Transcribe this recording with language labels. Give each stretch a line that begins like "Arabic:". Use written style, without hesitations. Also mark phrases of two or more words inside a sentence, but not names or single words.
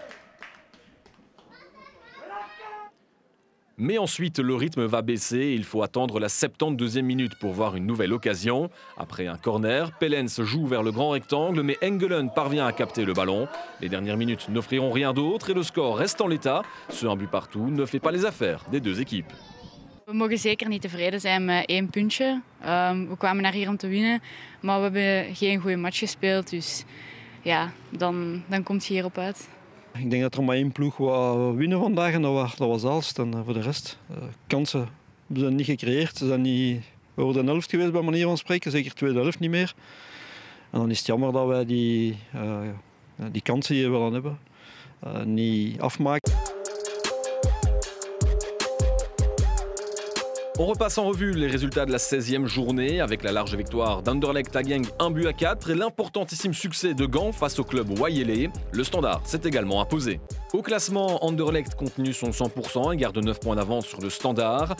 French: Mais ensuite, le rythme va baisser et il faut attendre la 72e minute pour voir une nouvelle occasion. Après un corner, Pellens joue vers le grand rectangle, mais Engelen parvient à capter le ballon. Les dernières minutes n'offriront rien d'autre et le score reste en l'état. Ce un but partout ne fait pas les affaires des deux équipes.
Dutch: We mogen zeker niet tevreden zijn met 1 puntje. We kwamen naar hier om te winnen, maar we hebben geen goede match gespeeld. Dus ja, dan komt je hierop uit. Ik denk dat er maar 1 ploeg wou winnen vandaag en dat was Aalst. En voor de rest, kansen hebben ze niet gecreëerd. Ze zijn niet over de helft geweest bij manier van spreken, zeker tweede helft niet meer. En dan is het jammer dat wij die kansen die we willen hebben niet afmaken.
French: On repasse en revue les résultats de la 16e journée avec la large victoire d'Anderlecht à Genk 1-4 et l'importantissime succès de Gand face au club Wayele. Le Standard s'est également imposé. Au classement, Anderlecht continue son 100% et garde 9 points d'avance sur le Standard.